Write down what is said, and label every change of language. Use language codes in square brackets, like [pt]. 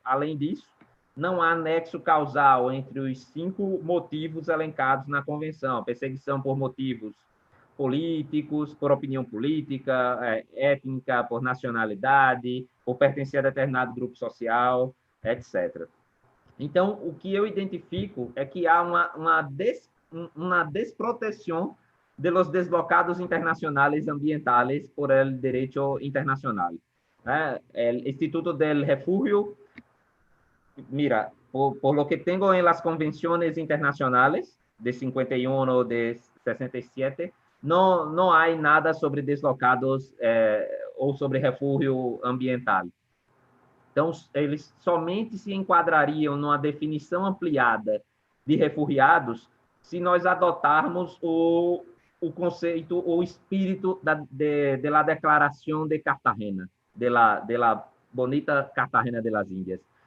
[pt] Além disso, não há nexo causal entre os 5 motivos elencados na Convenção: perseguição por motivos políticos, por opinião política, étnica, por nacionalidade, por pertencer a determinado grupo social, etc. Então, o que eu identifico é que há uma desproteção [es] de los deslocados internacionales ambientales por el derecho internacional. El Instituto del Refugio, mira, por lo que tengo en las convenciones internacionales de 51 o de 67, no hay nada sobre [pt] deslocados ou sobre refúgio ambiental. Então, eles somente se enquadrariam numa definição ampliada de refugiados se nós adotarmos o conceito, o espírito da Declaração de Cartagena, [es] de la bonita Cartagena de las Índias.